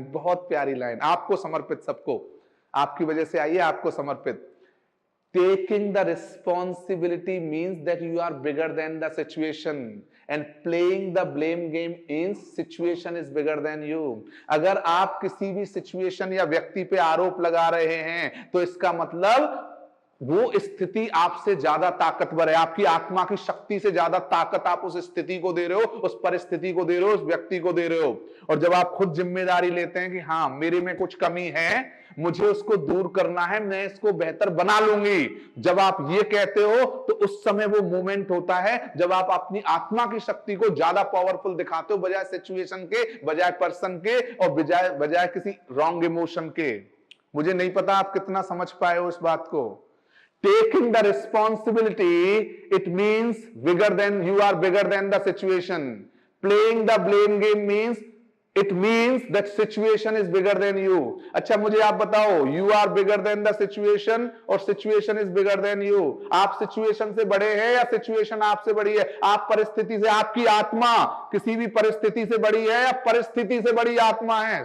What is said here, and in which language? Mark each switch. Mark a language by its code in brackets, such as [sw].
[hi] बहुत प्यारी लाइन, आपको समर्पित, सबको, आपकी वजह से आई है, आपको समर्पित। [en] Taking the responsibility means that you are bigger than the situation, and playing the blame game means situation is bigger than you. [hi] अगर आप किसी भी सिचुएशन या व्यक्ति पे आरोप लगा रहे हैं तो इसका मतलब वो स्थिति आपसे ज्यादा ताकतवर है, आपकी आत्मा की शक्ति से ज्यादा ताकत आप उस स्थिति को दे रहे हो, उस परिस्थिति को दे रहे हो, उस व्यक्ति को दे रहे हो। और जब आप खुद जिम्मेदारी लेते हैं कि हाँ मेरे में कुछ कमी है, मुझे उसको दूर करना है, मैं इसको बेहतर बना लूंगी, जब आप ये कहते हो तो उस समय वो मोमेंट होता है जब आप अपनी आत्मा की शक्ति को ज्यादा पावरफुल दिखाते हो, बजाय सिचुएशन के, बजाय पर्सन के, और बजाय किसी रॉन्ग इमोशन के। मुझे नहीं पता आप कितना समझ पाए हो इस बात को। [en] Taking the responsibility, it means you are bigger than the situation. Playing the blame game means that situation is bigger than you. [hi] अच्छा मुझे आप बताओ, [en] you are bigger than the situation और situation is bigger than you. [hi] आप situation से बड़े हैं या situation आपसे बड़ी है? आप परिस्थिति से, आपकी आत्मा किसी भी परिस्थिति से बड़ी है या परिस्थिति से बड़ी आत्मा है?